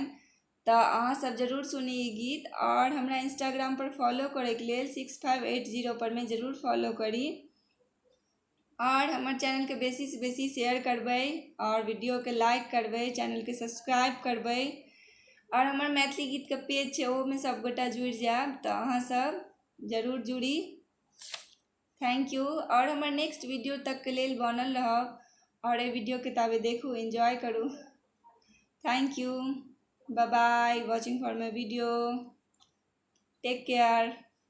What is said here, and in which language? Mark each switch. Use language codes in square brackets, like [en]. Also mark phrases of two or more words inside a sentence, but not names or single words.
[mai] तऽ अहाँ सब जरूर सुनी ई गीत और हमरा इंस्टाग्राम पर फॉलो करैके लेल 6580 पर में जरूर फॉलो करी और हमर चैनल के बेसी से बेसी शेयर करबै और वीडियो के लाइक करबै, चैनल के सब्सक्राइब करबै और हमर मैथिली गीत के पेज छै ओहो में सब गोटा जुड़ि जाएब। तऽ अहाँ सब जरूर जुड़ी। [en] thank you [mai] और हमर [en] next video [mai] तक के लेल बनल रहब और ये वीडियो के ताबे देखू, [en] enjoy करू। thank you, bye bye, watching for my video, take care.